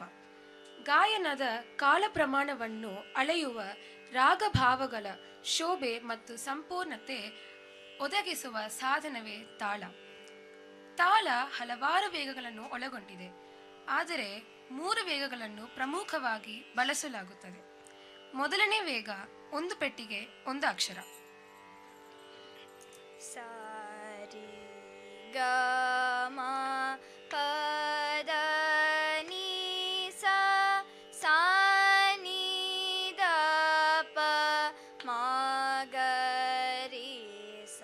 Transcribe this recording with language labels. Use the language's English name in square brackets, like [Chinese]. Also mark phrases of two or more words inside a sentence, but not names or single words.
[Kannada] ಗಾಯನದ ಕಾಲ ಪ್ರಮಾಣವನ್ನು ಅಳೆಯುವ ರಾಗಭಾವಗಳ ಶೋಭೆ ಮತ್ತು ಸಂಪೂರ್ಣತೆ ಒದಗಿಸುವ ಸಾಧನವೇ ತಾಳ. ತಾಳ ಹಲವಾರು ವೇಗಗಳನ್ನು ಒಳಗೊಂಡಿದೆ, ಆದರೆ 3 ವೇಗಗಳನ್ನು ಪ್ರಮುಖವಾಗಿ ಬಳಸಲಾಗುತ್ತದೆ. ಮೊದಲನೇ ವೇಗ 1 ಪೆಟ್ಟಿಗೆ 1 ಅಕ್ಷರ. ಸಾರಿ ಗ ಮ ಪದ ನಿ ಸ ಸಾ ನಿ ದ ಪ ಮ ಗ ರಿ ಸ.